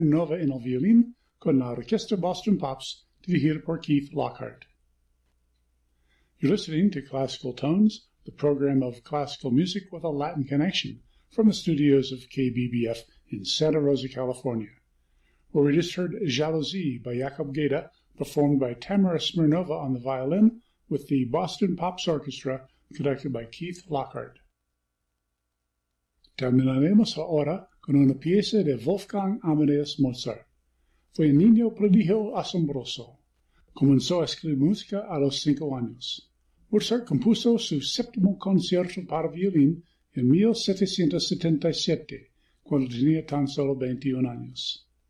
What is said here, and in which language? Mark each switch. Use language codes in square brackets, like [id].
[es] Nova in el Violín con la Orquesta Boston Pops, dirigida por Keith Lockhart. [en] You're listening to Classical Tones, the program of classical music with a Latin connection from the studios of KBBF in Santa Rosa, California, where we just heard Jalousie by Jakub Geda, performed by Tamara Smirnova on the violin with the Boston Pops Orchestra, conducted by Keith Lockhart. [es] Terminaremos ahora con una pieza de Wolfgang Amadeus Mozart. Fue un niño prodigio asombroso. Comenzó a escribir música a los 5 años. Mozart compuso su séptimo concierto para violín en 1777, cuando tenía tan solo 21 años.